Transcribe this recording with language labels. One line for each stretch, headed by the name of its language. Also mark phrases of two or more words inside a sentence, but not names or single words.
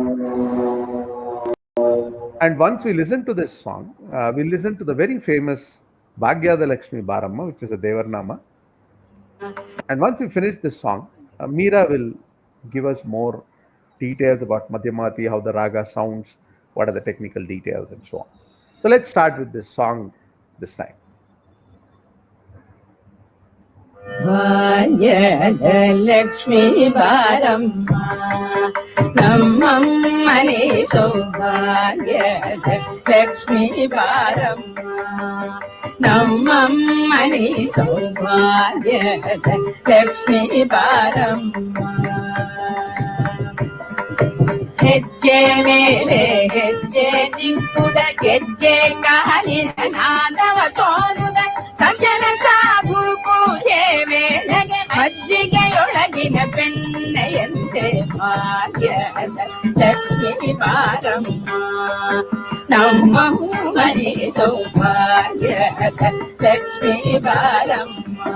English: And once we listen to this song, we listen to the very famous Bhagyada Lakshmi Baramma, which is a Devarnama. And once we finish this song, Meera will give us more details about Madhyamati, how the raga sounds, what are the technical details, and so on. So let's start with this song this time.
Kannada: ಭಾಗ್ಯಲಕ್ಷ್ಮೀ ಬಾರಮ್ಮ ನಮ್ಮಮ್ಮನೀ ಸೌಭಾಗ್ಯ ಲಕ್ಷ್ಮೀ ಬಾರಮ್ಮ ನಮ್ಮಮ್ಮನೀ ಸೌಭಾಗ್ಯ ಲಕ್ಷ್ಮೀ ಬಾರಮ್ಮ ಹೆಜ್ಜೆ ಮೇಲೆ ಹೆಜ್ಜೆ ನಿಂಪುದ ಗೆಜ್ಜೆ ಕಾಲಿನ ನಾದವ ತೋರುದ ಸಜ್ಜನ ಸಾಧು ಪೂಜೆ ವೇಳೆಗೆ ಮಜ್ಜಿಗೆಯೊಳಗಿನ ಬೆಣ್ಣೆಯಂತೆ ಭಾಗ್ಯದ ಲಕ್ಷ್ಮೀ ಬಾರಮ್ಮ ನಮ್ಮ ಮನೆ ಸೌಭಾಗ್ಯದ ಲಕ್ಷ್ಮೀ ಬಾರಮ್ಮ